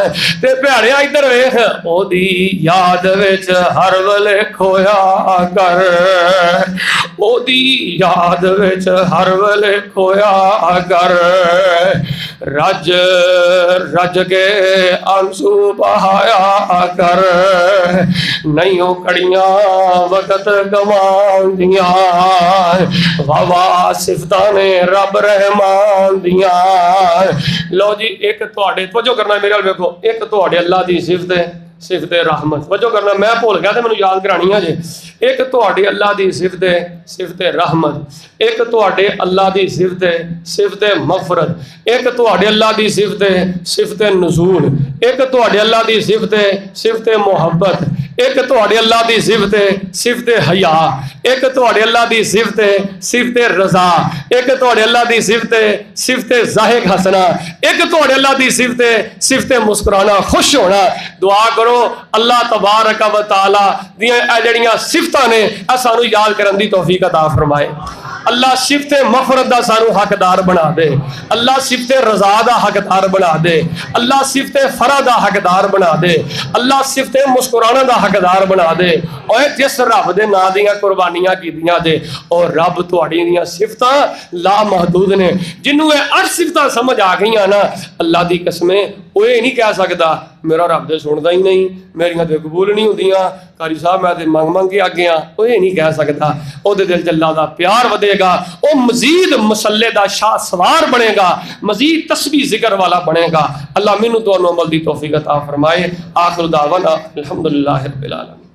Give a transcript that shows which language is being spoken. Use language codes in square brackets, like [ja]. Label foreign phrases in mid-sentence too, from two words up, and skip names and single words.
[pa] تے پیارے ادھر ویکھ, او دی یاد وچ ہر ویلے کھویا کر, او دی یاد وچ ہر ویلے کھویا کر. رج رج کے آنسو بہایا کر, نہیں او کڑیاں وقت گوان دیاں. واہ واہ صفتاں نے رب رحمان دیاں. لو جی, ایک تواڈے توجہ کرنا میرے ال ویکھو, ایک تواڈے اللہ دی صفت ہے صفت رحمت. توجہ کرنا, میں بھول گیا تے مینوں یاد کرانی ہے جی. ایک تواڈے اللہ دی صفت ہے صفت رحمت, ایک تواڈے اللہ دی صفت ہے صفت مغفرت, ایک تواڈے اللہ دی صفت ہے صفت نزول, ایک تواڈے اللہ دی صفت ہے صفت محبت, ایک تواڈے اللہ دی صفت ہے صفت حیا, ایک تواڈے اللہ دی صفت ہے صفت رضا, ایک تواڈے اللہ دی صفت ہے صفت ضاحک ہسنا, ایک تواڈے اللہ دی صفت ہے صفت مسکرانا خوش ہونا. دعا کرو اللہ تبارک و تعالی دیاں اے جڑیاں صفتاں نے اے سانو یاد کرن دی توفیق عطا فرمائے. اللہ صفت مغفرت دا سانو حقدار بنا دے, اللہ صفت رضا دا حقدار بنا دے, اللہ صفت فرح دا حقدار بنا دے, اللہ صفت مسکرانا دا حقدار بنا دے. اور جس رب دے نام دیاں قربانیاں کیتیاں جے, اور رب تہاڈی دیاں صفتاں لا محدود نے. جنوں اے 8 صفتاں سمجھ آ گئیاں نا, اللہ دی قسمیں [ur] وہ یہ نہیں کہہ سکتا [pa] میرا رب دے سندا ہی نہیں, میریاں تے قبول نہیں ہوندیاں, قاری صاحب میں تے منگ کے اگے ہاں. [ur] وہ یہ نہیں کہہ سکتا. [pa] او دے دل اللہ دا پیار ودے گا, او مزید مسلے دا شاہ سوار بنے گا, مزید تسبیح ذکر والا بنے گا. اللہ مینوں تانوں عمل دی توفیق عطا فرمائے. [ar] آخر دعوانا الحمدللہ رب العالمین.